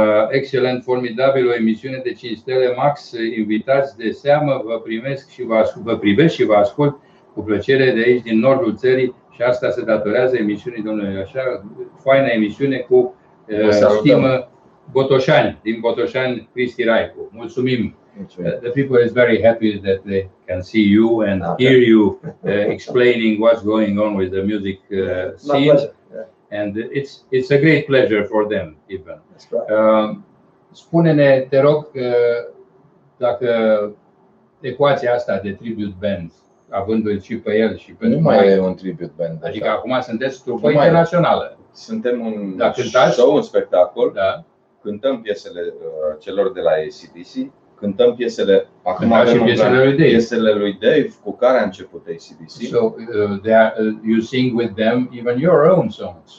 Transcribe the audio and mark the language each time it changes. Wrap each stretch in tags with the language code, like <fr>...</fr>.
<ro>Excelent, formidabil, o emisiune de 5 stele, Max, invitați de seamă, vă privesc și vă ascult cu plăcere de aici, din nordul țării și asta se datorează emisiunii domnului așa, faină emisiune cu stimă Botoșani, din Botoșani, Cristi Raicu. Mulțumim!</ro> <en>The people is very happy that they can see you and hear you explaining what's going on with the music scene. and it's a great pleasure for them even. That's right.</en> <ro>Spune-ne, te rog, dacă ecuația asta de tribute band, avându-l și pe el și pe nu mai e un tribute band. Adică acum sunteți trupă internațională. Suntem un show, un spectacol. Da. Cântăm piesele celor de la AC/DC, cântăm piesele, acum avem piesele lui Dave cu care a început AC/DC.</ro> <en>So you sing with them even your own songs.</en>